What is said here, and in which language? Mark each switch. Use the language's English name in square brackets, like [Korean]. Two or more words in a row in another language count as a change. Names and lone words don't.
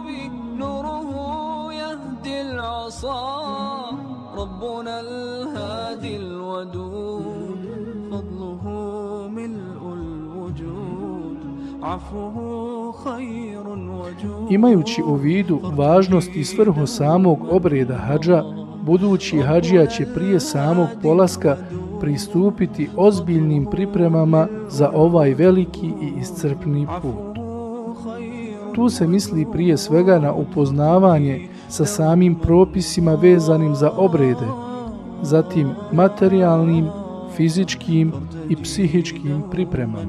[Arabic] نوره يهدي العصا ربنا الهادي الودود فضله ملء الوجود عفوه خير وجود. [Bosnian] Imajući u vidu važnost i svrhu samog obreda hadža, budući hadžija će prije samog polaska pristupiti ozbiljnim pripremama za ovaj veliki i iscrpni put. Tu se misli prije svega na upoznavanje sa samim propisima vezanim za obrede, zatim materijalnim, fizičkim i psihičkim pripremama.